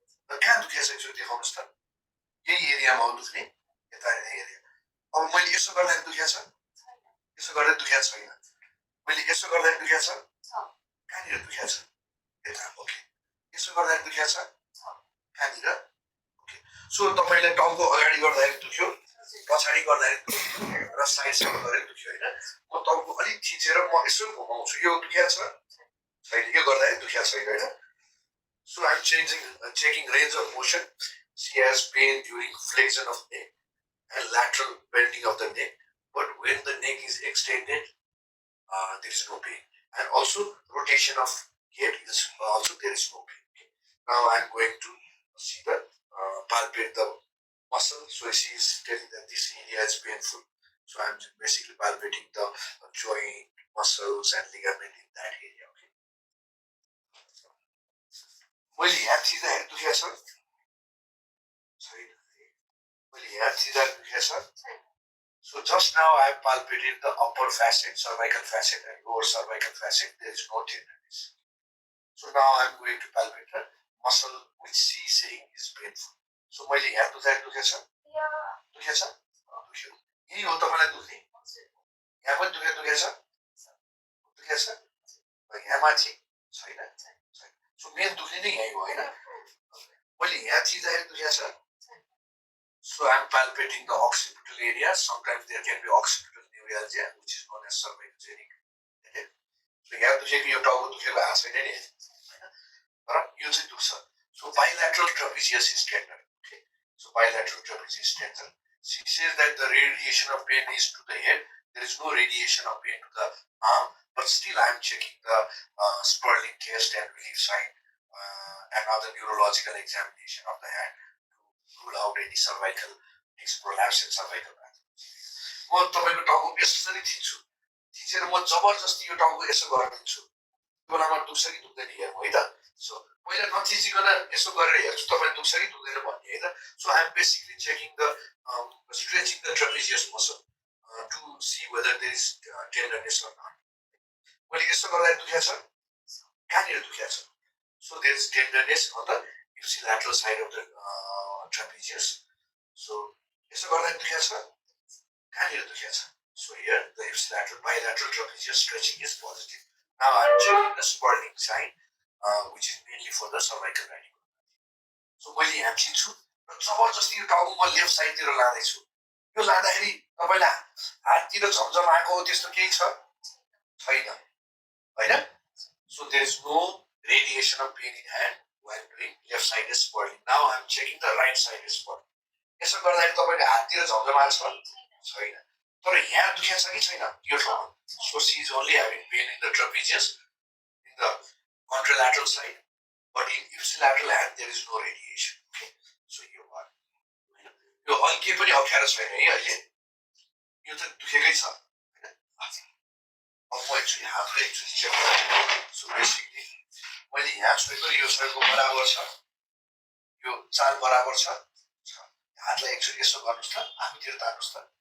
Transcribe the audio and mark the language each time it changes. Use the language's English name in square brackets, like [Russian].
[Nepali] कहाँ दुख्या छ एकचोटि देखाउनुहोस् त यही एरियामा हो दुख्ने यता एरिया अब मैले यसो गर्दाखेरि दुख्या छ यसो गर्दा दुख्या छैन मैले यसो गर्दाखेरि दुख्या छ कहाँनिर दुख्या छ यता ओके यसो गर्दाखेरि दुख्या छ कहाँनिर ओके सो तपाईँले टाउको अगाडि गर्दाखेरि दुख्यो पछाडि गर्दाखेरि दुख्यो र साइड साइड गरेर दुख्यो होइन म टाउको अलिक थिचेर म यसो घुमाउँछु यो दुख्या छ छैन छैन यो गर्दाखेरि दुखेको छैन होइन [English] So I'm checking range of motion. She has pain during flexion of neck and lateral bending of the neck. But when the neck is extended, there is no pain. And also rotation of head is also there is no pain. Okay. Now I'm going to see the palpate the muscle. So she is telling that this area is painful. So I'm basically palpating the joint, muscles and ligament in that area. Okay. [Nepali] मैले यहाँ थिच्दाखेरि दुखेको छ [English] छैन मैले यहाँ थिच्दा दुखेको छ So just now I have palpated the upper facet, cervical facet and lower cervical facet. There is no tenderness. So now I am going to palpate the muscle which she is saying is painful. [Nepali] So मैले यहाँ दुखेको छ दुखेको छ दुख्यो यही हो तपाईलाई दुख्ने यहाँ पनि दुखेको छ दुखेको छ यहाँ माथि छैन So मेन दुख्ने नै यही हो हैन मैले यहाँ थिच्दाखेरि दुखेको छ [English] So I'm palpating the occipital area. Sometimes there can be occipital neuralgia, which is known as cervicogenic headache. [Nepali] So यहाँ दुखेको यो टाउको दुखेको आएको छैन नि तर यो चाहिँ दुख्छ [English] So bilateral trapezius is tender. Okay. So bilateral trapezius is tender. She says that the radiation of pain is to the head. There is no radiation of pain to the arm, but still I am checking the Sperling test and relief sign and other neurological examination of the hand to rule out any cervical disc prolapse and cervical pathology. [Nepali] म तपाईको टाउको यसरी थिच्छु थिचेर म जबरजस्ती यो टाउको यसो गरिदिन्छु त्यो बेलामा दुख्छ कि दुख्दैन हेरौँ है त सो पहिला नथिचिकन यसो गरेर हेर्छु तपाईँ दुख्छ कि दुख्दैन भन्ने है त so [English] I am basically checking the stretching the trapezius muscle to see whether there is tenderness or not. [Nepali] मैले यसो गर्दा दुखेको छ [English] कहाँनिर दुखेको छ So there is tenderness on the ipsilateral side of the trapezius. So [Nepali] यसो गर्दा दुखेको छ [English] कहाँनिर दुखेको छ So here the ipsilateral bilateral trapezius stretching is positive. Now I am checking the Sperling sign which is mainly for the cervical radiculopathy. [Nepali] So मैले यहाँ थिच्छु र जबरजस्ती यो टाउको म लेफ्ट साइडतिर लाँदैछु यो लाँदाखेरि तपाईलाई हाततिर झमझम आएको त्यस्तो केही छ छैन हैन [English] So there is no radiation of pain in hand while doing left side is swirling. Now I am checking the right side is swirling. [Nepali] यसो गर्दाखेरि तपाईको हाततिर झमझम आएको छ छैन तर यहाँ दुखेको छ कि छैन यो ठाउँमा [English] So she is only having pain in the trapezius in the contralateral side but in ipsilateral hand there is no radiation. Okay. [Nepali] So यो भयो यो हल्के पनि अप्ठ्यारो छैन है अहिले यो त दुखेकै छ हैन अब म एकचोटि हातले एकचोटि चेक गर्छु [English] So basically [Nepali] मैले यहाँ छोएको यो छोएको बराबर छ यो चाल बराबर छ हातलाई एकचोटि यसो गर्नुस् त आफूतिर तान्नुस् त